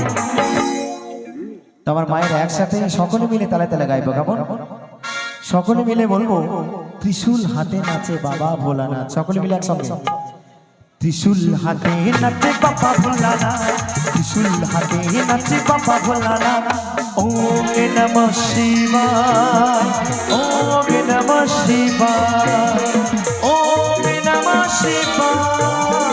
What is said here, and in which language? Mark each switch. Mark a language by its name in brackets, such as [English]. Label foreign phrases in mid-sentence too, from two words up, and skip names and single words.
[Bangla] তোমার মায়ের একসাথে সকলে মিলে তালে তালে গাইবো কেমন? সকলে মিলে বলবো ত্রিশূল হাতে নাচে বাবা ভোলানাথ। সকলে মিলে একসঙ্গে ত্রিশূল হাতে নাচে বাবা ভোলানাথ। ত্রিশূল হাতে নাচে বাবা ভোলানাথ। [Sanskrit] ओम नमः शिवाय। ओम नमः शिवाय। ओम नमः शिवाय।